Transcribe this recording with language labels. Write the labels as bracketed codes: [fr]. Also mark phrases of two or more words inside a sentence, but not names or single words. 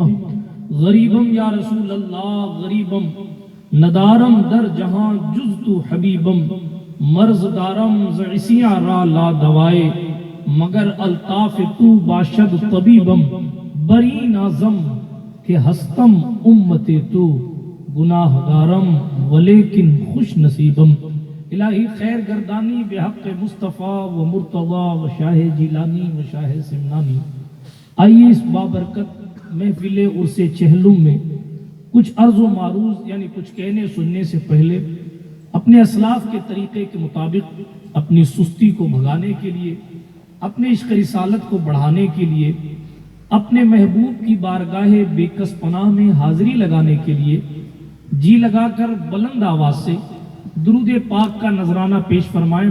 [fa] غریبم یا رسول اللہ غریبم ندارم در جہاں جزت حبیبم مرض دارم زعسیاں را لا دوائے مگر الطاف تو باشد طبیبم. بری نازم کہ ہستم امت تو گناہ گارم ولیکن خوش نصیبم. الہی خیر گردانی بحق مصطفیٰ و مرتضی و شاہ جیلانی و شاہ سمنانی. [ur] آئیے اس بابرکت محفل عرس چہلم میں کچھ عرض و معروض یعنی کچھ کہنے سننے سے پہلے اپنے اسلاف کے طریقے کے مطابق اپنی سستی کو بھگانے کے لیے، اپنے عشق رسالت کو بڑھانے کے لیے، اپنے محبوب کی بارگاہ بے کس پناہ میں حاضری لگانے کے لیے جی لگا کر بلند آواز سے درود پاک کا نذرانہ پیش فرمائیں.